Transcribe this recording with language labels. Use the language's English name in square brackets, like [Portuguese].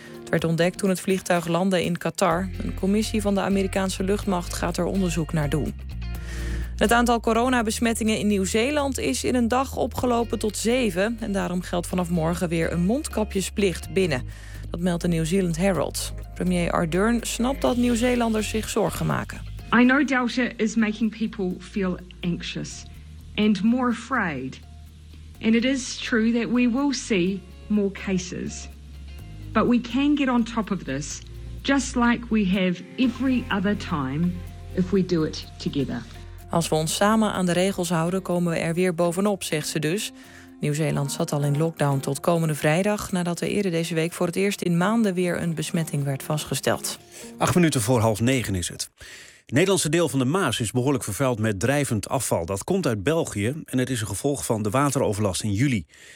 [Dutch] Het werd ontdekt toen het vliegtuig landde in Qatar. Een commissie van de Amerikaanse luchtmacht gaat er onderzoek naar doen. Het aantal coronabesmettingen in Nieuw-Zeeland is in een dag opgelopen tot 7. En daarom geldt vanaf morgen weer een mondkapjesplicht binnen. Dat meldt de New Zealand Herald. Premier Ardern snapt dat Nieuw-Zeelanders zich zorgen maken. [English] I know Delta is making people feel anxious and more afraid. And it is true that we will see more cases. But we can get on top of this, just like we have every other time, if we do it together. [Dutch] Als we ons samen aan de regels houden, komen we er weer bovenop, zegt ze dus. Nieuw-Zeeland zat al in lockdown tot komende vrijdag, nadat er eerder deze week voor het eerst in maanden weer een besmetting werd vastgesteld. 8:58 is het. Het Nederlandse deel van de Maas is behoorlijk vervuild met drijvend afval. Dat komt uit België en het is een gevolg van de wateroverlast in juli.